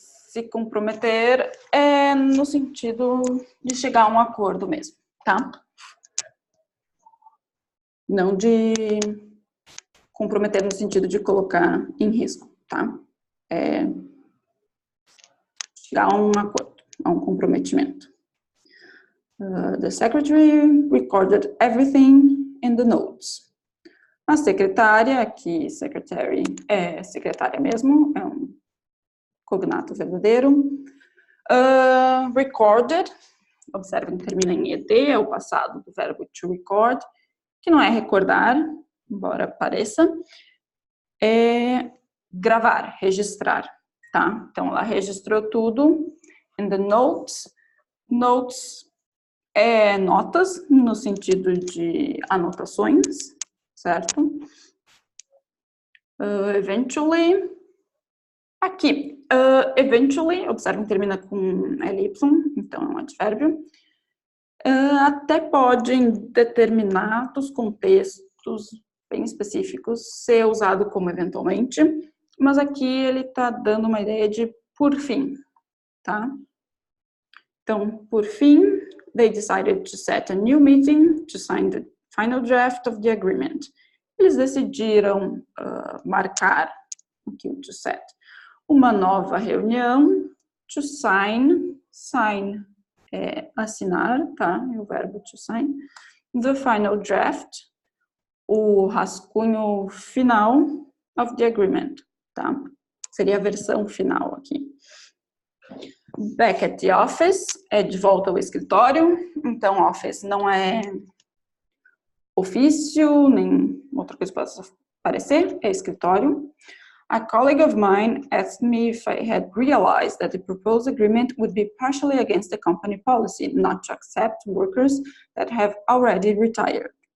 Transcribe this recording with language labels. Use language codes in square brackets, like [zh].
[pt] Se comprometer é no sentido de chegar a um acordo mesmo, tá? Não de comprometer no sentido de colocar em risco, tá? É chegar a um acordo, a um comprometimento. [en] The secretary recorded everything in the notes. [pt] A secretária, aqui secretary é secretária mesmo, é um cognato verdadeiro. Recorded, observem que termina em ed, é o passado do verbo to record, que não é recordar, embora pareça, é gravar, registrar, tá? Então, ela registrou tudo [en] in the notes. [pt] Notes é notas, no sentido de anotações, certo? Eventually, aqui, eventually, observem que termina com ly, então é um advérbio. Até pode, em determinados contextos bem específicos, ser usado como eventualmente, mas aqui ele está dando uma ideia de por fim, tá? Então, por fim, [en] they decided to set a new meeting to sign the final draft of the agreement. [pt] Eles decidiram marcar, aqui o to set, uma nova reunião, to sign é assinar, tá? É o verbo to sign, [en] the final draft, [pt] o rascunho final [en] of the agreement, [pt] tá? Seria a versão final aqui. Back at the office é de volta ao escritório, então office não é ofício, nem outra coisa que possa parecer, é escritório. [en] A colleague of mine asked me if I had realized that the proposed agreement would be partially against the company policy not to accept workers that have already retired.